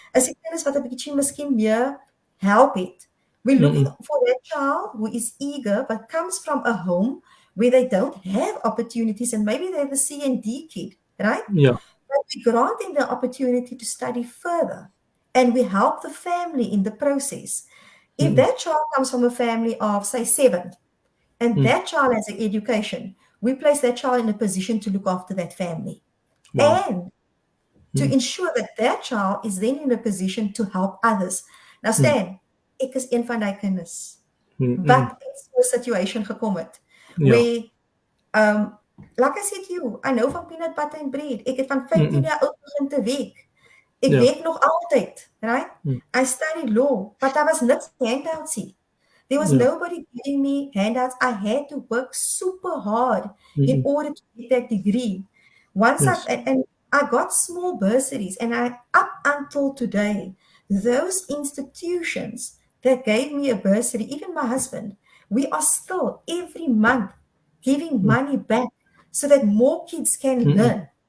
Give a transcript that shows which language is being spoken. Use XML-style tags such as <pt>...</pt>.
<af>is 'n kinders wat 'n bietjie miskien meer help het.</af> <en>We're looking for that child who is eager but comes from a home where they don't have opportunities and maybe they're the C and D kid, right? Yeah. But we grant them the opportunity to study further and we help the family in the process. If that child comes from a family of, say, 7, and that child has an education, we place that child in a position to look after that family. Wow. And to ensure that that child is then in a position to help others.</en> <af>Now Stan, ek is een van daai kinders.</af> <en>But it's a situation</en> <af>gekom het</af> <en>Yeah. where like I said to you, I know van peanut butter and bread.</en> <af>Ek het van 15 jaar oud begin te werk. Ek Ja. werk nog altyd, right?</af> <en>I studied law, but there was</en> <af>niks</af> <en>handouts hier. There was Ja. nobody giving me handouts. I had to work super hard in order to get that degree. Once Yes. and I got small bursaries, and up until today, those institutions that gave me a bursary, even my husband, we are still every month giving money back so that more kids can learn,</en>